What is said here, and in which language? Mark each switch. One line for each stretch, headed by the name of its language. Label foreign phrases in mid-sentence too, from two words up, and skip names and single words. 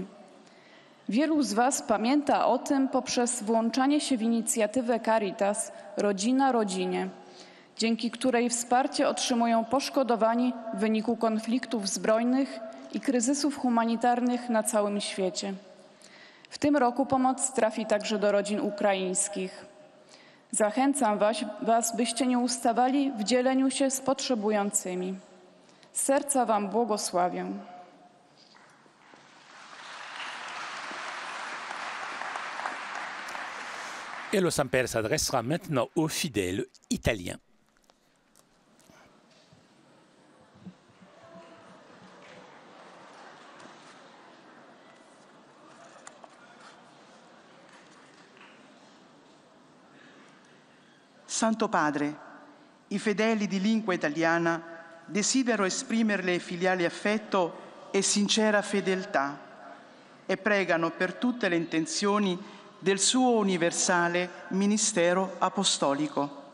Polish: Wielu z Was pamięta o tym poprzez włączanie się w inicjatywę Caritas Rodzina Rodzinie, dzięki której wsparcie otrzymują poszkodowani w wyniku konfliktów zbrojnych i kryzysów humanitarnych na całym świecie. W tym roku pomoc trafi także do rodzin ukraińskich. Zachęcam Was, byście nie ustawali w dzieleniu się z potrzebującymi. Z serca Wam błogosławię.
French: Et le Saint-Père s'adressera maintenant aux fidèles italiens.
Italian: Santo Padre, i fedeli di lingua italiana desidero esprimerle filiale affetto e sincera fedeltà e pregano per tutte le intenzioni del suo universale ministero apostolico.